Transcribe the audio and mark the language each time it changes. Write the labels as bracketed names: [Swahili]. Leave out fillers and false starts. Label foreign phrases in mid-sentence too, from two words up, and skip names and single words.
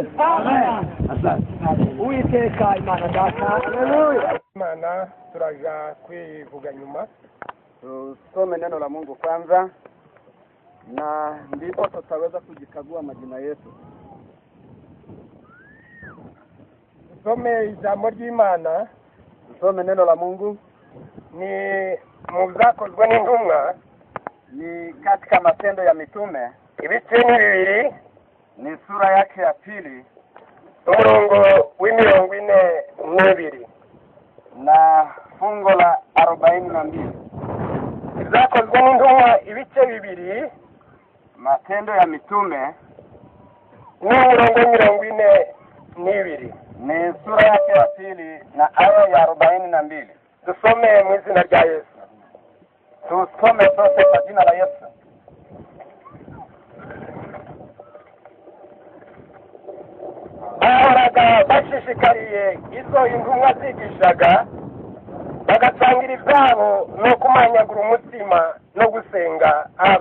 [Kinyarwanda] Amen. Uwiteka Imana data. Haleluya. Imana turaja kwivuga nyuma. [Swahili] Tusome neno la Mungu kwanza na ndipo tutaweza kujikagua majina yetu. [Kinyarwanda] Tusome ijambo ry'Imana. [Swahili] Tusome neno la Mungu [Kinyarwanda] Ni mu byakozwe n'intumwa, [Swahili] ni katika Matendo ya Mitume, [Kinyarwanda] ibice ni bibiri, [Swahili] ni sura yake ya pili [Kinyarwanda] umurongo w'42 [Swahili] na fungo la 42. [Kinyarwanda] Ibyakozwe n'intumwa ibice bibiri, [Swahili] Matendo ya Mitume [Kinyarwanda] n'umurongo w'42 [Swahili] ni sura yake ya pili na aya ya 42. [Kinyarwanda] Dusome mu izina rya Yesu. [Swahili] Tusome sote kwa jina la Yesu. [Kinyarwanda] Bahoraga bashishikariye izo intumwa zigishaga, bagasangira ibyabo no kumanyagura umutima no gusenga.